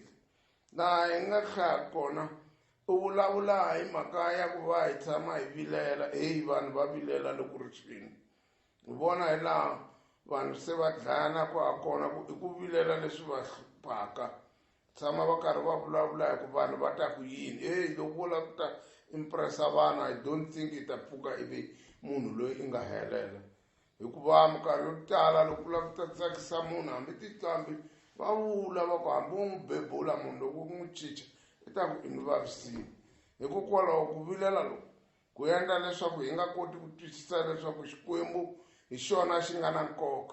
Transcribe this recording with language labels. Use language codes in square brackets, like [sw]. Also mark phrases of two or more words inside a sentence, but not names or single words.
[ts] Laha hi nga hlaya kona u vulavula hi mhaka ya ku va hi tshama hi vilela. Vanhu va vilela loko ri xini. Hi vona hi laha vanhu se va dlayanaka ha kona i ku vilela leswi va hluphaka. Tshama va karhi va vulavula hi ku vanhu va ta ku yini. Loko vo lava ku ta impressa vanhu, [en] I don't think [ts] i ta pfuka ivi munhu loyi i nga helela. hikuva minkarhi yo tala loko u lava ku ta tsakisa munhu hambi tinqambi va vula va ku hambi u n'wi bebula munhu loko u n'wi chicha i ta ku i ni vavisini. Hikokwalaho ku vilela loku ku endla leswaku hi nga koti ku twisisa leswaku Xikwembu hi xona xi nga na nkoka.